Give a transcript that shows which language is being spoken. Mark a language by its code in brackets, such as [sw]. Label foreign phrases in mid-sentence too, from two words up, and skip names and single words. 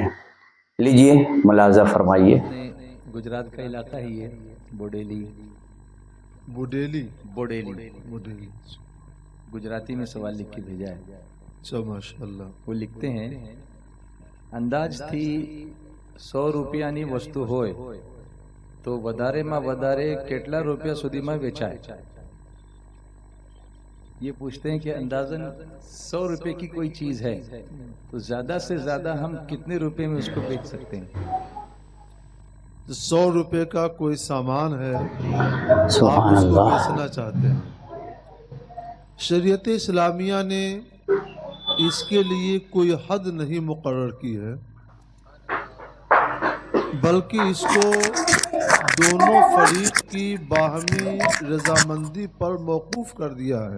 [ur] لیجئے ملاحظہ فرمائیے۔ گجرات کا علاقہ ہی ہے بوڈیلی گجراتی میں سوال لکھ کے بھیجا ہے۔ [ar] اچھا، ماشاء اللہ۔ [ur] وہ لکھتے ہیں، انداز تھی [gu] 100 રૂપિયાની વસ્તુ હોય તો વધારેમાં વધારે કેટલા રૂપિયા સુધીમાં વેચાય? [ur] یہ پوچھتے ہیں کہ اندازاً 100 روپے کی کوئی چیز ہے تو زیادہ سے زیادہ ہم کتنے روپے میں اس کو بیچ سکتے ہیں؟ 100 روپے کا کوئی سامان ہے، آپ سبحان اس کو اللہ۔ بیچنا چاہتے ہیں، شریعت اسلامیہ نے اس کے لیے کوئی حد نہیں مقرر کی ہے، بلکہ اس کو دونوں فریق کی باہمی رضامندی پر موقوف کر دیا ہے۔